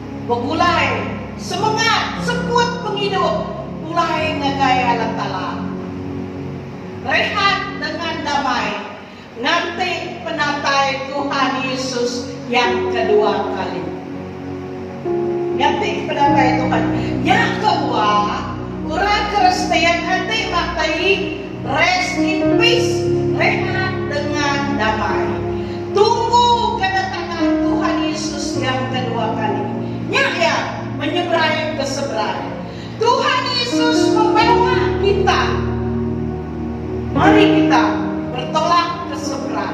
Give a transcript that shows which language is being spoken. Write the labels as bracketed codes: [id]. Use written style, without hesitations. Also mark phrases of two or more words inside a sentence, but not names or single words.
[iba] begulai, semangat, sekut penghidup, mulai ngagaya lantala. [ms] Rehat dengan damai, nanti penatai Tuhan Yesus yang kedua kali. Nanti penatai Tuhan yang kedua, orang Kristen nanti matai [en] rest in peace, [ms] rehat dengan damai. Tunggu kedatangan Tuhan Yesus yang kedua kali. Ya, menyeberang ke seberang. Tuhan Yesus membawa kita. Mari kita bertolak ke seberang.